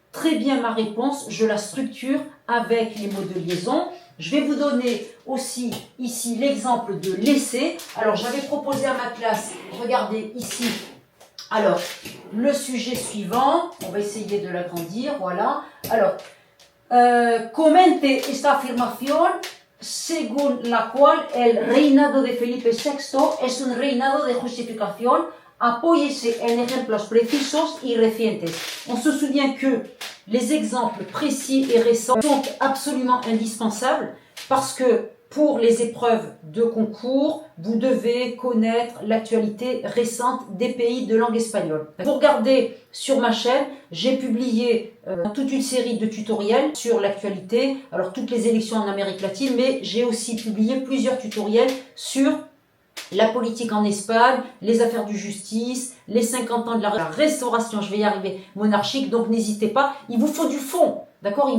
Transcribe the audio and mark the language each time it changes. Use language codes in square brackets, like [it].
[fr] très bien ma réponse, je la structure avec les mots de liaison. Je vais vous donner aussi ici l'exemple de l'essai. Alors, j'avais proposé à ma classe, regardez ici, alors, le sujet suivant, on va essayer de l'agrandir, voilà. [es] Alors, comente esta afirmación según la cual el reinado de Felipe VI es un reinado de justificación. Apóyese en ejemplos precisos y recientes. [fr] On se souvient que les exemples précis et récents sont absolument indispensables parce que pour les épreuves de concours, vous devez connaître l'actualité récente des pays de langue espagnole. Vous regardez sur ma chaîne, j'ai publié toute une série de tutoriels sur l'actualité, alors toutes les élections en Amérique latine, mais j'ai aussi publié plusieurs tutoriels sur la politique en Espagne, les affaires de justice, les 50 ans de la restauration, je vais y arriver, monarchique, donc n'hésitez pas, il vous faut du fond, d'accord?